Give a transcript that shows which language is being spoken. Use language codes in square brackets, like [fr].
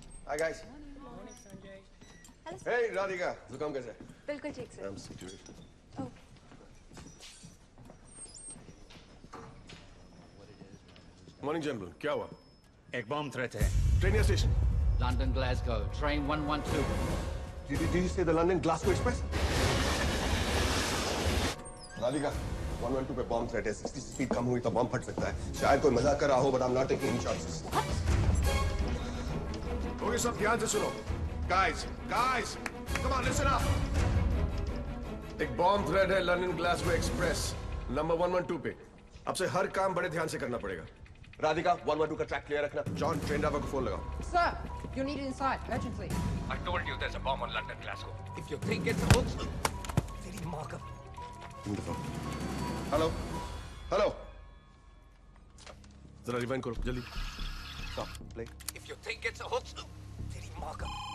[en] Hi guys. [hi] Hey Radhika, जुकाम कैसे है? बिल्कुल ठीक sir. [en] I'm security. Morning gentlemen, [hi] क्या हुआ? एक बॉम्ब थ्रेट है. [en] Train या station? London Glasgow, train 112. Did you say the London Glasgow Express? [hi] Radhika, 112 पे बॉम्ब थ्रेट है. 60 स्पीड कम हुई तो बॉम्ब फट सकता है. शायद कोई मजाक कर रहा हो, [en] but I'm not taking any chances. [hi] Okay सब ध्यान से सुनो. [en] Guys, come on, listen up. [hi] एक बॉम्ब थ्रेट है लंदन ग्लासगो एक्सप्रेस नंबर 112 पे. अब से हर काम बड़े ध्यान से करना पड़ेगा. राधिका 112 का ट्रैक क्लियर रखना. जॉन ट्रेन ड्राइवर को फोन लगाओ. [en] Sir, you're needed inside urgently. I told you there's a bomb on London Glasgow. If you think it's a hoax, [hi] तेरी माँ का. [en] Hello. [hi] जरा रिवाइंड करो जल्दी. [en] Stop. Play. If you think it's a hoax, [hi] तेरी माँ का.